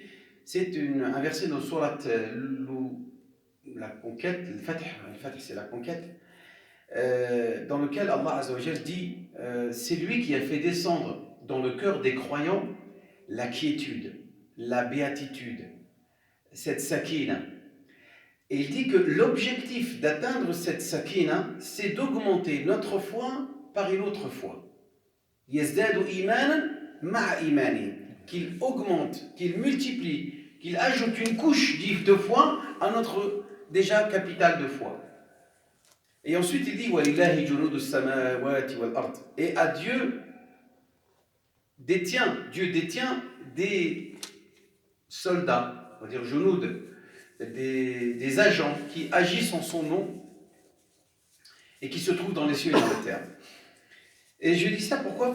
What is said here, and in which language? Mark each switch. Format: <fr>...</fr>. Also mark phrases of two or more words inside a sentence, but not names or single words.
<fr>C'est un verset de Surat la conquête, le Fatih c'est la conquête, dans lequel Allah</fr> <ar>عز وجل</ar> <fr>dit c'est lui qui a fait descendre dans le cœur des croyants la quiétude, la béatitude, cette sakina. Et il dit que l'objectif d'atteindre cette sakina, c'est d'augmenter notre foi par une autre foi.</fr> <ar>يزدادوا إيمانا مع إيمانهم,</ar> <fr>qu'il augmente, qu'il multiplie, qu'il ajoute une couche de foi à notre déjà capital de foi. Et ensuite il dit</fr> <ar>ولله جنود السماوات والأرض,</ar> <fr>et à Dieu détient des soldats, on va dire junud, des agents qui agissent en son nom et qui se trouvent dans les cieux et dans la terre. Et je dis ça pourquoi?</fr>